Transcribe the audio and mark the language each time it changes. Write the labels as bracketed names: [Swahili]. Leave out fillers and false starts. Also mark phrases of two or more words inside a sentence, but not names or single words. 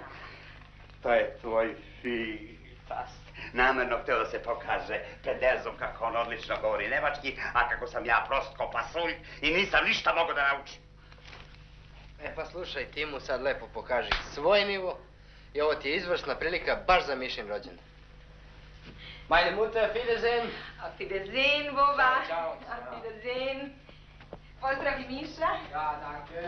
[Serbian] To je tvoj fast. Namerno htio da se pokaže pred Elzom kako on odlično govori nemački, a kako sam ja prost ko pasulj i nisam ništa mogao da naučim. E pa slušaj, ti mu sad lepo pokaži svoj nivo i ovo ti je izvrsna prilika baš za Mišin rođendan. [German] Meine Mutter, auf Wiedersehen. Auf Wiedersehen, Boba. [Italian] Ciao, ciao. [German] Auf Wiedersehen. [Serbian] Pozdravi Miša. [German] Ja, danke.